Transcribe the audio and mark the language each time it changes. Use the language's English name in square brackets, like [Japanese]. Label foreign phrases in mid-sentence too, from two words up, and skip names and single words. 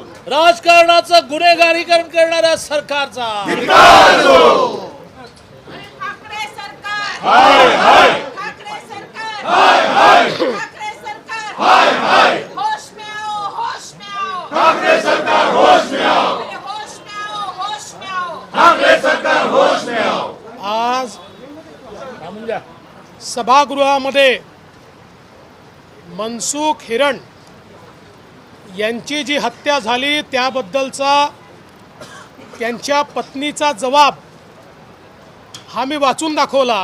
[Marathi] राजकारणाचं गुन्हेगारीकरण करणाऱ्या सरकारचा [Hindi] ठाकरे सरकार हाय हाय ठाकरे सरकार हाय हाय ठाकरे सरकार हाय हाय होश में आओ ठाकरे सरकार होश में आओ होश में आओ ठाकरे सरकार होश में आओ। [Marathi] आज सभागृहामध्ये मनसुख हिरण यांची जी हत्या झाली त्याबद्दलचा त्यांच्या पत्नीचा जबाब हा मी वाचून दाखवला।